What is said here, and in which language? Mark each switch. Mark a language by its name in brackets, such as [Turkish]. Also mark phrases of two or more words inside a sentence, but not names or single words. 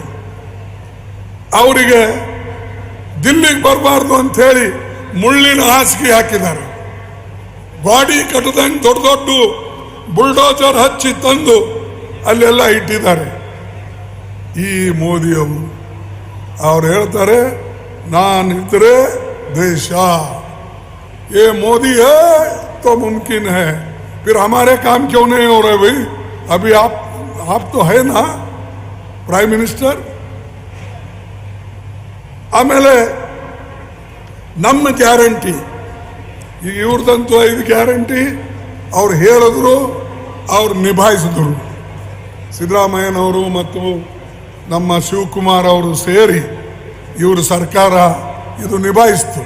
[Kannada] ಅವರಿಗೆ ದಿಲ್ಲಿಗೆ ಬರಬಾರ್ದು ಅಂತ ಹೇಳಿ ಮುಳ್ಳಿನ ಹಾಸಿಗೆ ಹಾಕಿದ್ದಾರೆ. ಗಾಡಿ ಕಟ್ಟದಂಗೆ ದೊಡ್ಡ ದೊಡ್ಡ ಬುಲ್ಡೋಜರ್ ಹಚ್ಚಿ ತಂದು ಅಲ್ಲೆಲ್ಲ ಇಟ್ಟಿದ್ದಾರೆ. ಈ ಮೋದಿ ಅವ್ರು ಹೇಳ್ತಾರೆ, ನಾನಿದ್ರೆ ದೇಶ, [Hindi] ये मोदी है तो मुमकिन है, फिर हमारे काम क्यों नहीं हो रहे भाई? अभी आप तो है ना [English] prime minister. [Kannada] ಆಮೇಲೆ ನಮ್ಮ ಗ್ಯಾರಂಟಿ, ಈಗ ಇವ್ರದಂತೂ 5 ಗ್ಯಾರಂಟಿ ಅವ್ರು ಹೇಳಿದ್ರು, ಅವ್ರು ನಿಭಾಯಿಸಿದ್ರು. ಸಿದ್ದರಾಮಯ್ಯನವರು ಮತ್ತು ನಮ್ಮ ಶಿವಕುಮಾರ್ ಅವರು ಸೇರಿ ಇವರು ಸರ್ಕಾರ ಇದು ನಿಭಾಯಿಸ್ತು.